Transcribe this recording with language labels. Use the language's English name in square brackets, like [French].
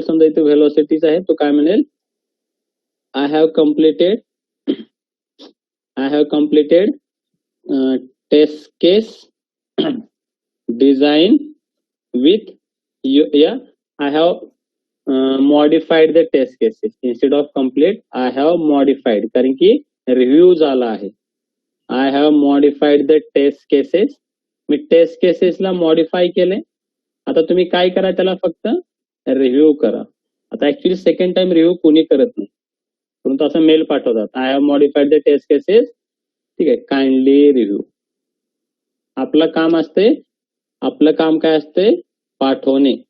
[Marathi] समजा इथे व्हेलोसिटीज आहे, तो काय म्हणेल, [English] I have completed test case design with I have modified the test cases. Instead of complete, I have modified, [Marathi] कारण की रिव्ह्यू झाला आहे. [English] I have modified the test cases. [Marathi] मी taste केसेसला modify केले. आता तुम्ही काय करा, त्याला फक्त रिव्ह्यू करा. आता ऍक्च्युली सेकंड टाइम रिव्ह्यू कोणी करत नाही, परंतु असं मेल पाठवतात, [English] I have modified the test cases, [Marathi] ठीक आहे, [English] Kindly review. [Marathi] आपलं काम असते, आपलं काम काय असते, पाठवणे.